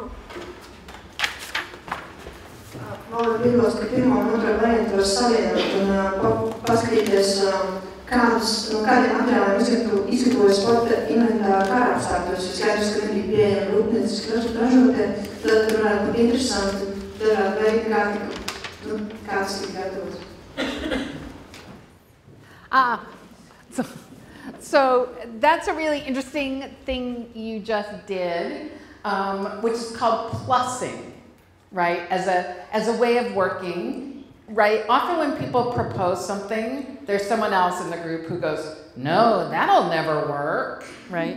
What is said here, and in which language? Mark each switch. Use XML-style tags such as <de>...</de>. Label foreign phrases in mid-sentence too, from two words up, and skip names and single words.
<lv>Man piebilst, ka pirmo un otro variantu var savienot un paskatīties, no kādiem materiāliem izgatavoja sporta inventāru kara apstākļos. Skaidrs, ka nebija pieejama rūpnieciski ražotē, tad tur varētu būt interesanti dažādi veidi, kāds tika gatavots.</lv> <en>So that's a really interesting thing you just did, which is called plussing, right? As a way of working, right? Often when people propose something, there's someone else in the group who goes, no, that'll never work, right?</en>